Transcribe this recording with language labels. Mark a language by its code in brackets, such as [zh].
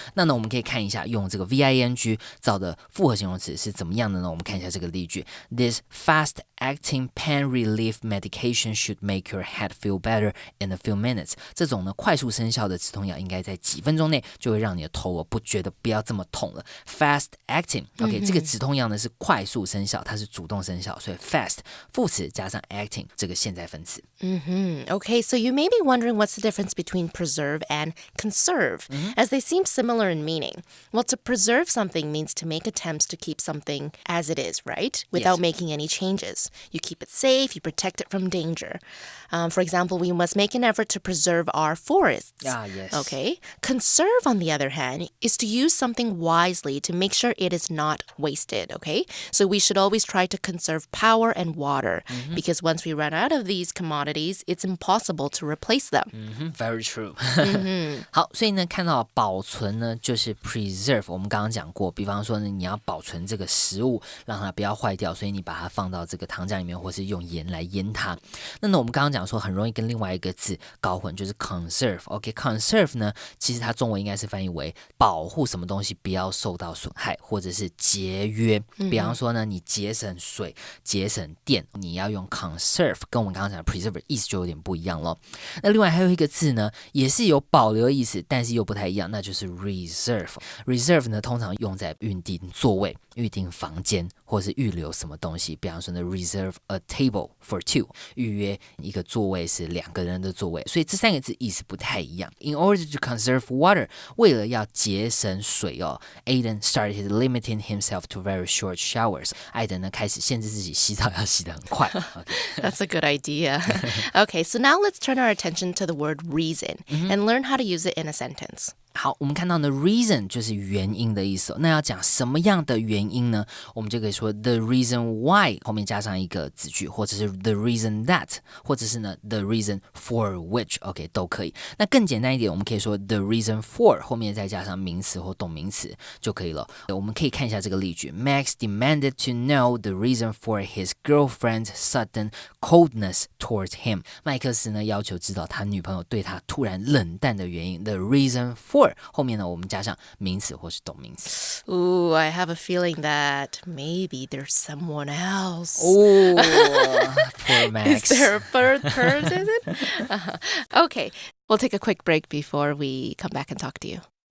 [zh] 那呢我们可以看一下用这个 VING 造的复合形容词是怎么样的呢？我们看一下这个例句 [en] This fast-acting pain relief medication should make your head feel better in a few minutes。 [zh] 这种呢快速生效的止痛药应该在几分钟内就会让你的头不要这么痛了。 Fast-acting OK， 这个止痛药呢是快速生效，它是主动生效，所以 fast 副词加上 acting 这个现在分词。 [en] Okay, so you may be wondering what's the difference between preserve and conserve, as they seem similar in meaning. Well, to preserve something means to make attempts to keep something as it is, right? Without making any changes. You keep it safe, you protect it from danger. For example, we must make an effort to preserve our forests. Yes. Okay. Conserve, on the other hand, is to use something wisely to make sure it is not wasted, okay? So we should always try to conserve power and water, because once we run out of these commodities, it's impossible to replace them. Very true. [zh] 好，所以呢，看到保存呢，就是 preserve。我们刚刚讲过，比方说呢，你要保存这个食物，让它不要坏掉，所以你把它放到这个糖浆里面，或是用盐来腌它。那呢，我们刚刚讲说很容易跟另外一个字搞混，就是 conserve。OK，conserve 呢，其实它中文应该是翻译为保护什么东西不要受到损害，或者是节约。比方说呢，你节省水、节省电，你要用 conserve， 跟我们刚刚讲的 preserve 意思就有点不一样咯。那另外还有一个字呢，也是有保留的意思，但是又不太一样，那就是 reserve。reserve 呢，通常用在预定座位、预定房间，或是预留什么东西。比方说呢 ， [en] reserve a table for two， [zh] 预约一个座位是2个人的座位。所以这3个字意思不太一样。 [en] In order to conserve water， [zh] 为了要节省水哦 [en] ，Aiden started limiting himself to very short showers。 [zh] 艾登呢开始限制自己洗澡要洗得很快。 [en] That's a good idea. Okay, so now let's turn our attention to the word reason and learn how to use it in a sentence. [zh] 好，我们看到呢 reason 就是原因的意思那要讲什么样的原因呢？我们就可以说 [en] the reason why [zh] 后面加上一个子句，或者是 [en] the reason that， [zh] 或者是呢 [en] the reason for which [zh] OK 都可以。那更简单一点，我们可以说 [en] the reason for [zh] 后面再加上名词或动名词就可以了。我们可以看一下这个例句 [en] Max demanded to know the reason for his girlfriend's sudden coldness towards him。 [zh] 麦克斯呢要求知道他女朋友对他突然冷淡的原因 [en] the reason for [zh] 后面呢我们加上名词或是动名词。 [en] Ooh, I have a feeling that maybe there's someone else. Oh, poor Max. Is there a third person? Okay, we'll take a quick break before we come back and talk to you.